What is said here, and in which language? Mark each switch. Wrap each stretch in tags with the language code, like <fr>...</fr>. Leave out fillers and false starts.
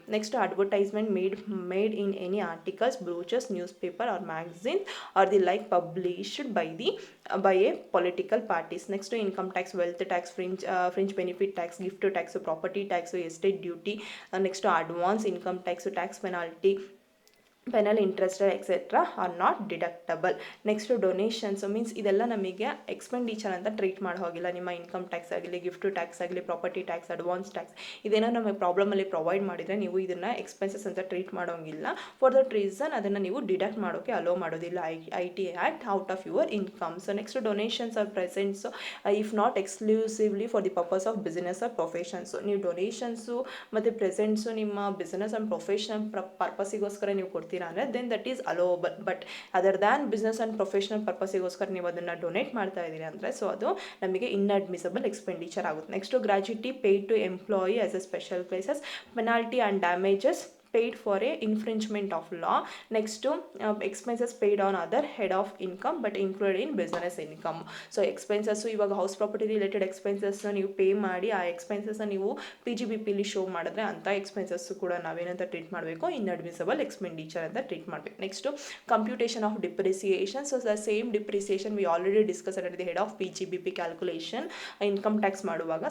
<en>Next, advertisement made in any articles, brochures, newspaper or magazine or the like published by a political parties. Next, to income tax, wealth tax, fringe benefit tax, gift tax, property tax, estate duty. Next, to advance income tax, tax penal interest etc are not deductible.</en> <kn>Next donations means ಇದೆಲ್ಲ ನಮಗೆ expenditure ಅಂತ treat ಮಾಡೋ ಹೋಗಿಲ್ಲ. ನಿಮ್ಮ income tax ಆಗಲಿ, gift tax ಆಗಲಿ, property tax, advance tax ಇದೇನೋ ನಮಗೆ ಪ್ರಾಬ್ಲಮಲ್ಲಿ ಪ್ರೊವೈಡ್ ಮಾಡಿದರೆ ನೀವು ಇದನ್ನು ಎಕ್ಸ್ಪೆನ್ಸಸ್ ಅಂತ ಟ್ರೀಟ್ ಮಾಡೋಂಗಿಲ್ಲ. ಫಾರ್ ದಟ್ ರೀಸನ್ ಅದನ್ನು ನೀವು ಡಿಡಕ್ಟ್ ಮಾಡೋಕ್ಕೆ ಅಲೋ ಮಾಡೋದಿಲ್ಲ I T act out of your income.</kn> <en>So next donations or presents if not exclusively for the purpose of business or professions.</en> <kn>ನೀವು ಡೊನೇಷನ್ಸು ಮತ್ತು ಪ್ರೆಸೆಂಟ್ಸು ನಿಮ್ಮ ಬಿಸ್ನೆಸ್ ಆ್ಯಂಡ್ ಪ್ರೊಫೆಷನ್ ಪರ್ಪಸ್ಸಿಗೋಸ್ಕರ ನೀವು ಕೊಡ್ತೀರಾ ಅಂದರೆ</kn> <en>Then that is allowable.</en> <kn>But other than business and professional ಪರ್ಪಸ್ಸಿಗೋಸ್ಕರ ನೀವು ಅದನ್ನು donate ಮಾಡ್ತಾ ಇದ್ದೀರಿ ಅಂದರೆ ಸೊ ಅದು ನಮಗೆ ಇನ್ಅಡ್ಮಿಸಬಲ್ ಎಕ್ಸ್ಪೆಂಡಿಚರ್ ಆಗುತ್ತೆ.</kn> <en>Next gratuity paid to employee as a special places, penalty and damages paid for a infringement of law. Next to expenses paid on other head of income but included in business income.</en> <kn>So expenses ಇವಾಗ house property related ಎಕ್ಸ್ಪೆನ್ಸಸ್ನ ನೀವು pay ಮಾಡಿ ಆ ಎಕ್ಸ್ಪೆನ್ಸಸ್ನ ನೀವು PGBPಲಿ show ಮಾಡಿದ್ರೆ ಅಂಥ expenses ಕೂಡ ನಾವೇನಂತ treat ಮಾಡಬೇಕು, ಇನ್ಅಡ್ಮಿಸಬಲ್ ಎಕ್ಸ್ಪೆಂಡಿಚರ್ ಅಂತ ಟ್ರೀಟ್ ಮಾಡಬೇಕು.</kn> <en>Next computation of depreciation. So the same depreciation we already discuss at the head of PGBP calculation income tax ಮಾಡುವಾಗ.</en>